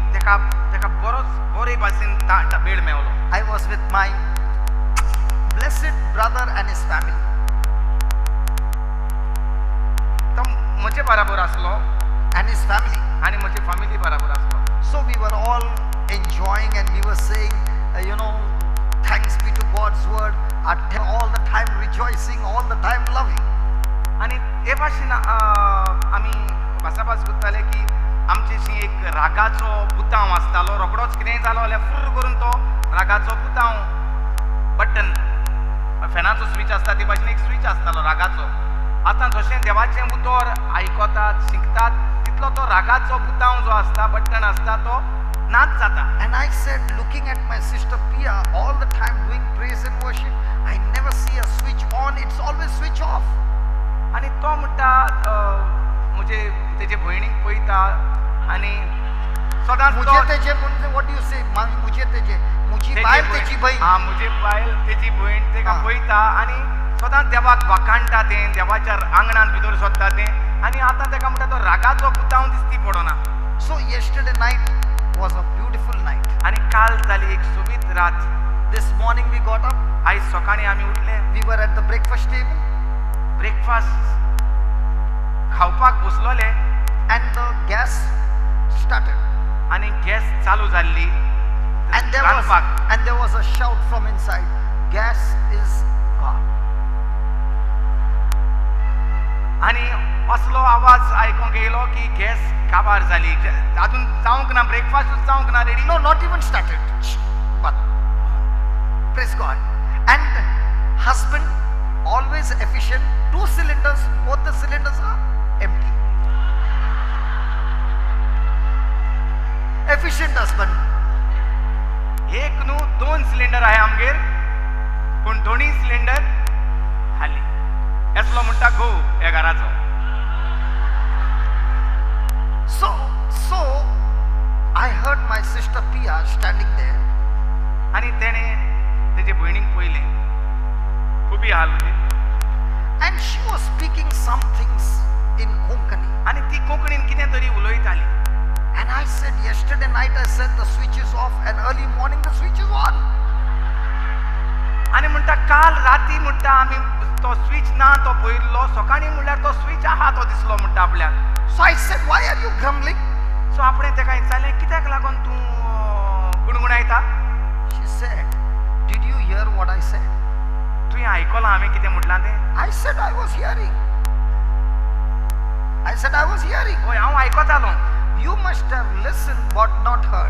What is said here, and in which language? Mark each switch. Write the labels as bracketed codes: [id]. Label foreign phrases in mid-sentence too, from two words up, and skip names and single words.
[kok] म्हाका तेका बरे भाशेन वेळ मेवलो. [en] I was with my blessed brother and his family. [kok] तो म्हजे बराबर आसलो [en] And his family. [kok] आनी म्हजी फॅमिली बराबर आसलो. [en] So we were all enjoying and we were saying, thanks be to God's word, all the time rejoicing, all the time loving. [kok] आनी हे भाशेन आमी भासाभास करताले की आमचेशी एक रागाचो बुतांव आसतालो. रोखडोच कितेंय जालो जाल्यार फुर्र करून तो रागाचो बुतांव बटन फॅनाचो स्विच आसता ते भाशेन एक स्विच आसतालो रागाचो. आतां जशें देवाचें उतर आयकतात शिकतात तितलो तो रागाचो बुतांव जो आसता बटन आसता तो नाच जाता. [en] And I said, looking at my sister Pia, all the time doing praise and worship, I never see a switch on, it's always switch off. [kok] आनी तो म्हणटा तेजे भयणीक पळयता आनी सदांच मुझे तेजे [en] what do you say? [kok] मुझे तेजे मुझी बायल तेजी बहीण. मुझे बायल तेजी भयण तेका पळयता आनी सदांच देवाक वाखाणटा तें देवाच्या आंगणान भितर सोदता तें आनी आतां तेका म्हणटा तो रागाचो बुतांव दिसती पडोना. [en] So yesterday night was a beautiful night. [kok] आनी काल जाली एक सोबीत रात. [en] This morning we got up. [kok] आयज सकाळीं आमी उठले. [en] We were at the breakfast table. [kok] ब्रेकफास्ट खावपाक बसलोले [en] and the gas started. [kok] आनी गॅस चालू जाल्ली [en] And there was a shout from inside, gas is gone. [kok] आनी असलो आवाज आयकूंक येयलो की गॅस काबार जाली. अजून जावंक ना ब्रेकफास्टूच जावंक ना रेडी. [en] No, not even started. But praise God. And husband always efficient. 2 cylinders, both the cylinders are empty. Efficient husband. [kok] एक न्हू 2 सिलिंडर आहे आमगेर पूण दोन्ही सिलिंडर खाली. येसलो म्हणटा गो ह्या घराचो. [en] So I heard my sister Pia standing there. [kok] आनी तेणे तेजे भयणीक पळयलें उबी आसली [en] and she was speaking some things in Konkani. [kok] आनी ती कोंकणीन कितें तरी उलयताली. [en] And I said, yesterday night I said the switch is off and early morning the switch is on. [kok] आनी म्हणटा काल राती म्हणटा आमी तो स्विच ना तो पळयल्लो सकाळीं म्हणल्यार तो स्विच आहा तो दिसलो म्हणटा आपल्याक. [en] So I said, why are you grumbling? [kok] सो आपणें तेका विचारलें कित्याक लागून तूं गुणगुणायता. [en] She said, did you hear what I said? [kok] तुवें आयकलां हांवें कितें म्हटलां तें. [en] I said I was hearing. [kok] हय हांव आयकतालो. [en] You must have listened but not heard.